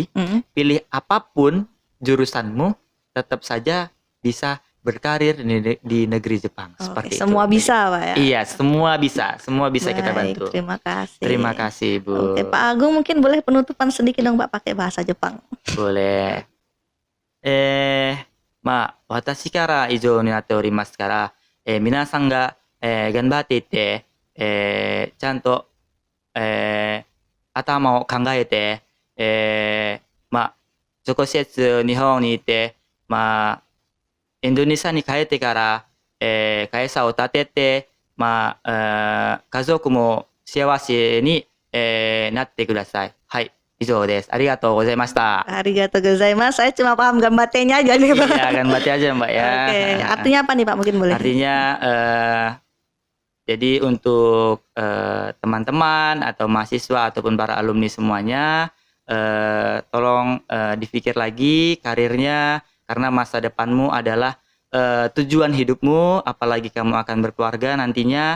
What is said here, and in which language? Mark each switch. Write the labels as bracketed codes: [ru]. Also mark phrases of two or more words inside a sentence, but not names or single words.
[id] Pilih apapun jurusanmu, tetap saja bisa berkarir di negeri Jepang. Seperti semua itu. Bisa Pak ya? Iya, semua bisa kita bantu. Terima kasih Bu. Oke, Pak Agung mungkin boleh penutupan sedikit dong Pak pakai bahasa Jepang. Boleh. [ja] 私から以上になっておりますから、皆さんが、頑張っていって、ちゃんと、頭を考えて、直接日本に行って、インドネシアに帰ってから、会社を立てて、家族も幸せに、なってください。はい。以上です。ありがとうございました。ありがとうございます. [id] Saya cuma paham gambatenya aja nih Pak. Iya, gambate aja Mbak ya. Oke, artinya apa nih Pak mungkin boleh? Artinya jadi untuk teman-teman atau mahasiswa ataupun para alumni semuanya tolong dipikir lagi karirnya karena masa depanmu adalah tujuan hidupmu, apalagi kamu akan berkeluarga nantinya.